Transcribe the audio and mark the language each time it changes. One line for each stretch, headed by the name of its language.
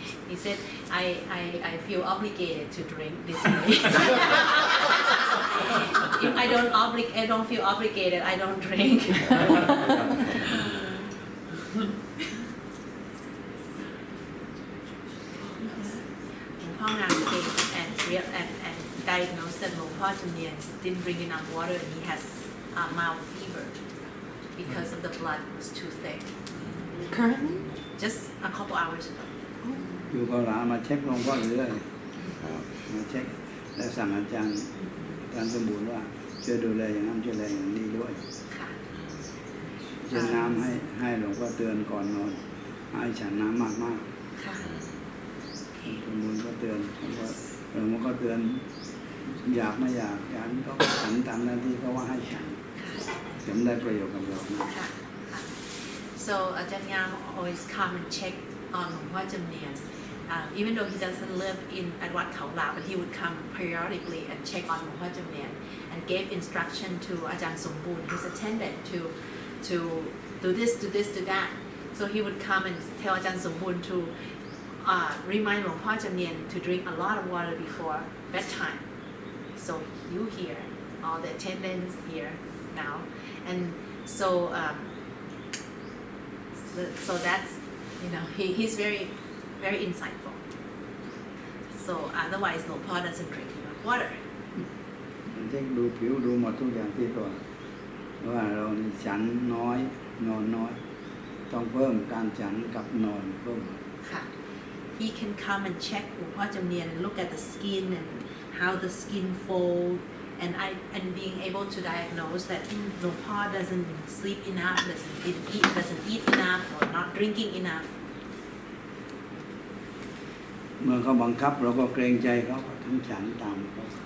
English: He said I feel obligated to drink this way if I don't feel obligated I don't drink หลวงพ่องามเก่ง and diagnosed that หลวงพ่อจำเนียน didn't drink enough water and he has mild fever because of the blood was too thick. Currently? Just a couple hours ago.
Thai: อยู่กับหลานมาเช็คหลวงพ่อเรื่อยมาเช็ค และสั่งอาจารย์สมบูรณ์ว่าช่วยดูแลอย่างนั้นช่วยดูแลอย่างนี้ด้วย ค่ะ เช่นน้ำให้หลวงพ่อเตือนก่อนนอนให้ฉันน้ำมาก ค่ะ ๆสมบูรณ์ก็เตือนผมว่าหลวงพ่อก็เตือนอยากไม่อยากฉันก็ฉันตามหน้าที่ก็ว่าให้ฉันจะได้ประโยชน์กับเรานะ
English: ค่ะ so อาจารย์ยาม always come and check on หลวงพ่อจำเนียน even though he doesn't live in at Wat Khao La, but he would come periodically and check on หลวงพ่อจำเนียน and gave instruction to อาจารย์สมบูรณ์ his attendant to do this, do this, do that. So he would come and tell อาจารย์สมบูรณ์ to remind หลวงพ่อจำเนียน to drink a lot of water before bedtime. So you here, all the attendants here now, and so that's he's very insightful. So otherwise, หลวงพ่อ doesn't drink enough water.
Thai: เช็คดูผิวดูหมดทุกอย่างที่ตัวว่าเรานี่ฉันน้อยนอนน้อยต้องเพิ่มการฉันกับนอนเพิ่ม
English: ค่ะ He can come and check หลวงพ่อจำเนียน and look at the skin and how the skin fold and being able to diagnose that หลวงพ่อ doesn't sleep enough, doesn't eat enough or not drinking enough.
Thai: เมื่อเขาบังคับเราก็เกรงใจเขาก็ทั้งฉันตามเขา